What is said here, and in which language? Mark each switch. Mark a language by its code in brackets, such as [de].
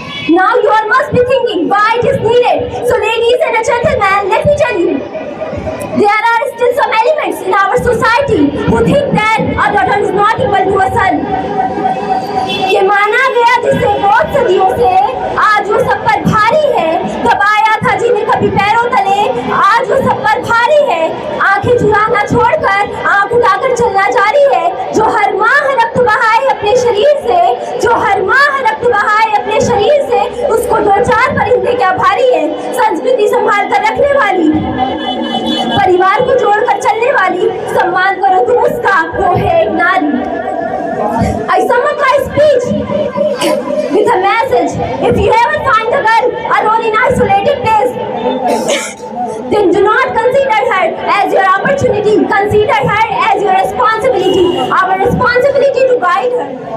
[en] Now you all must be thinking why it is needed. So ladies and gentlemen, let me tell you, there are still some elements in our society who think that a daughter is not equal to a son. [hi] ये माना गया जिसे बहुत सदियों से आज वो सब पर भारी है, दबाया था जिन्हें कभी पैरों तले, आज वो सब पर भारी है, आंखें चुराना छोड़कर आंख उठाकर चलना जारी है, जो हर माह रक्त बहाए अपने शरीर से, जो हर माह रक्त बहाए अपने शरीर से, उसको दो चार परिंदे क्या भारी है, संस्कृति संभाल कर रखने वाली, परिवार को जोड़कर चलने वाली, सम्मान करो तुम उसका, वो है एक नारी। [en] I sum up my speech with a message. If you ever find a girl alone in isolated place, then do not consider her as your opportunity. Consider her as your responsibility. Our responsibility to guide her.